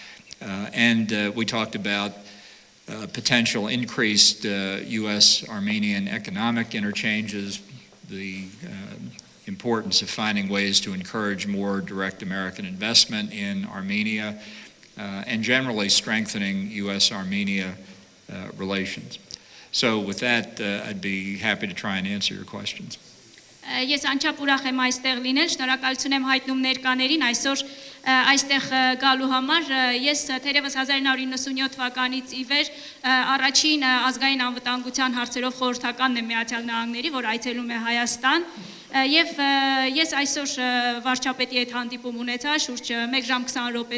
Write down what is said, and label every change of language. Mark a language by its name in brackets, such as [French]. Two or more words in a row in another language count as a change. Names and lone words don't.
[English] And we talked about potential increased U.S.-Armenian economic interchanges, the importance of finding ways to encourage more direct American investment in Armenia, and generally strengthening U.S.-Armenia relations. So with that, I'd be happy to try and answer your questions. [Armenian] Ես անչափ ուրախ եմ այստեղ լինել, շնորհակալություն եմ հայտնում ներկաներին այսօր այստեղ գալու համար։ Ես թերևս 1997 թվականից ի վեր առաջին ազգային անվտանգության հարցերով խորհրդականն եմ Միացյալ Նահանգների, որ այցելում է Հայաստան, եւ ես այսօր վարչապետի հետ հանդիպում ունեցա, շուրջ 1 ժամ 20 րոպե